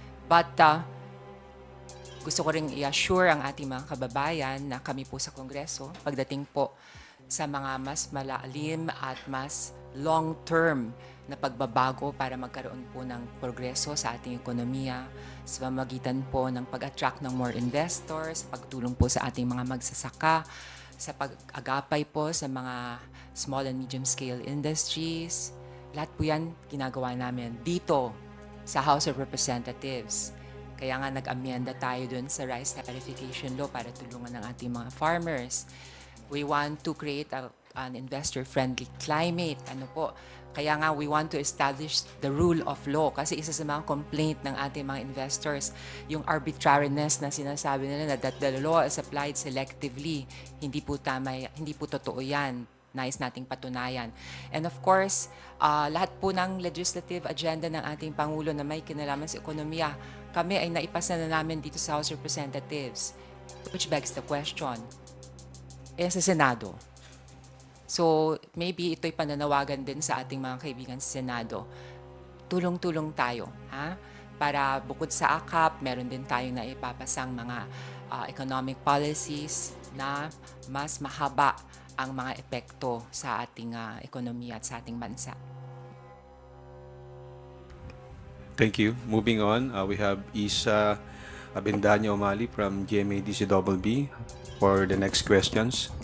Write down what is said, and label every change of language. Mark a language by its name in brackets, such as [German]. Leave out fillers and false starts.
[Filipino] But gusto ko rin i-assure ang ating mga kababayan na kami po sa Kongreso, pagdating po sa mga mas malalim at mas long-term na pagbabago para magkaroon po ng progreso sa ating ekonomiya, sa pamamagitan po ng pag-attract ng more investors, pagtulong po sa ating mga magsasaka, sa pag-agapay po sa mga small and medium-scale industries. Lahat po yan ginagawa namin dito sa House of Representatives. Kaya nga nag-amyenda tayo dun sa rice tariffication law para tulungan ng ating mga farmers. [English] We want to create an investor-friendly climate. [Filipino] Ano po? Kaya nga [English] we want to establish the rule of law [Filipino] kasi isa sa mga complaint ng ating mga investors, yung arbitrariness na sinasabi nila na [English] that the law is applied selectively. [Filipino] Hindi po tama, hindi po totoo yan. Nais nating patunayan. And of course, lahat po ng legislative agenda ng ating Pangulo na may kinalaman sa ekonomiya, kami ay naipasa na namin dito sa House of Representatives. [English] Which begs the question, [Filipino] sa Senado. So, maybe ito'y pananawagan din sa ating mga kaibigan sa Senado. Tulong-tulong tayo, ha? Para bukod sa AKAP, meron din tayong naipapasang mga economic policies na mas mahaba ang mga epekto sa ating ekonomiya at sa ating bansa. [English] Thank you. Moving on, we have Isa Abendaño Omali from GMA-DCBB for the next questions.